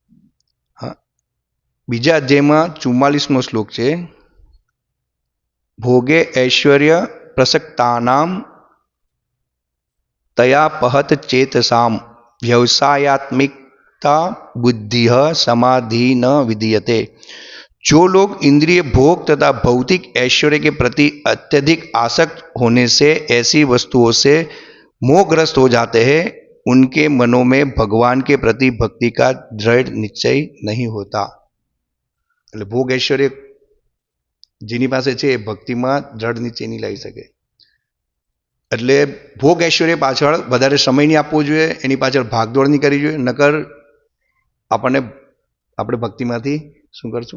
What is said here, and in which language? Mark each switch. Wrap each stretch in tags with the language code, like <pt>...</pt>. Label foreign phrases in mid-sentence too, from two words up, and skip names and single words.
<gu>બીજા અધ્યાયમાં 44મો શ્લોક છે,</gu> <sa>भोगे ऐश्वर्य प्रसक्तानाम तया पहत चेतसाम व्यवसायात्मिकता बुद्धि समाधि न विधीयते.</sa> <hi>जो लोग इंद्रिय भोग तथा भौतिक ऐश्वर्य के प्रति अत्यधिक आसक्त होने से ऐसी वस्तुओं से मोहग्रस्त हो जाते हैं, उनके मनों में भगवान के प्रति भक्ति का दृढ़ निश्चय नहीं होता.</hi> <gu>એટલે ભોગ ઐશ્વર્ય જેની પાસે છે એ ભક્તિમાં દ્રઢ નિશ્ચય નહીં લાવી શકે. એટલે ભોગ ઐશ્વર્ય પાછળ વધારે સમય નહીં આપવો જોઈએ, એની પાછળ ભાગદોડ નહીં કરવી જોઈએ. નકર આપણે ભક્તિમાંથી શું કરશું?</gu>